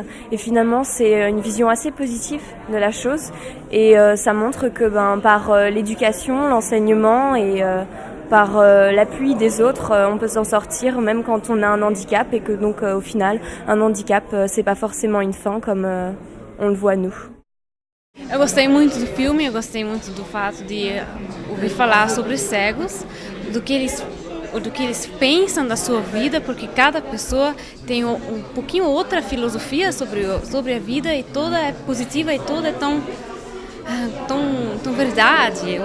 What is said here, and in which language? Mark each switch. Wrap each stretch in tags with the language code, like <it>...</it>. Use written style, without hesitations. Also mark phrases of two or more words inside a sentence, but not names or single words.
<fr>Et finalement, c'est une vision assez positive de la chose. Et ça montre que par l'éducation, l'enseignement et par l'appui des autres, on peut s'en sortir même quand on a un handicap. Et que donc, au final, un handicap, c'est pas forcément une fin comme on le voit nous.</fr> <pt>Eu gostei muito do filme, eu gostei muito do fato de ouvir falar sobre cegos, do que eles pensam da sua vida, porque cada pessoa tem um pouquinho outra filosofia sobre a vida e toda é positiva e toda é tão verdade.</pt>